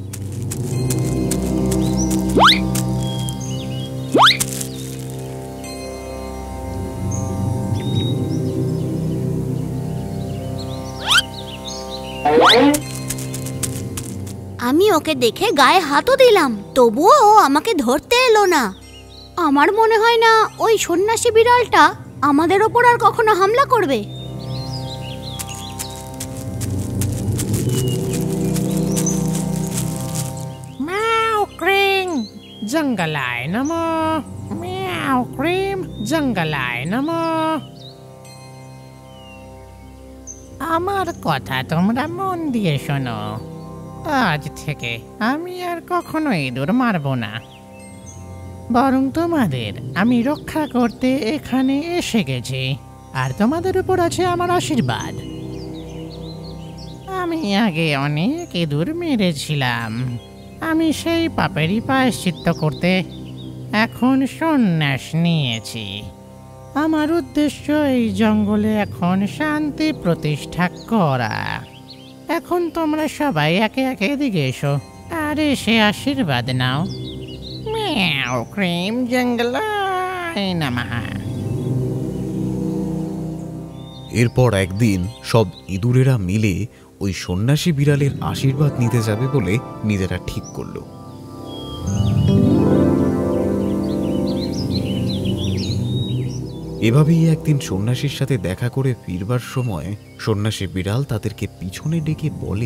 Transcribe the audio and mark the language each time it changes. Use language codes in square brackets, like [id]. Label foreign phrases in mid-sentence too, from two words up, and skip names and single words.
[bn] আমি ওকে দেখে গায়ে হাতও দিলাম, তবুও ও আমাকে ধরতে এলো না। আমার মনে হয় না ওই সন্ন্যাসী বিড়ালটা আমাদের ওপর আর কখনো হামলা করবে। [sa] म्याऊ क्रीम जंगलाय नमो, म्याऊ क्रीम जंगलाय नमो। [bn] আমার কথা তোমরা মন দিয়ে শোনো। আজ থেকে আমি আর কখনো ইঁদুর মারবো না, বরং তোমাদের আমি রক্ষা করতে এখানে এসে গেছি। আর তোমাদের উপর আছে আমার আশীর্বাদ। আমি আগে অনেক ইঁদুর মেরেছিলাম, আমি সেই পাপেরই প্রায়শ্চিত্ত করতে এখন সন্ন্যাস নিয়েছি। আমার উদ্দেশ্য এই জঙ্গলে এখন শান্তি প্রতিষ্ঠা করা। এখন তোমরা সবাই একে একে এদিকে এসো আর এসে আশীর্বাদ নাও। [sa] म्याऊ क्रीम जंगलाय नमः। [bn] এরপর একদিন সব ইঁদুরেরা মিলে ওই সন্ন্যাসী বিড়ালের আশীর্বাদ নিতে যাবে বলে নিজেরা ঠিক করলো। এভাবেই একদিন সন্ন্যাসীর সাথে দেখা করে ফিরবার সময় সন্ন্যাসী বিড়াল তাদেরকে পিছনে ডেকে বলে,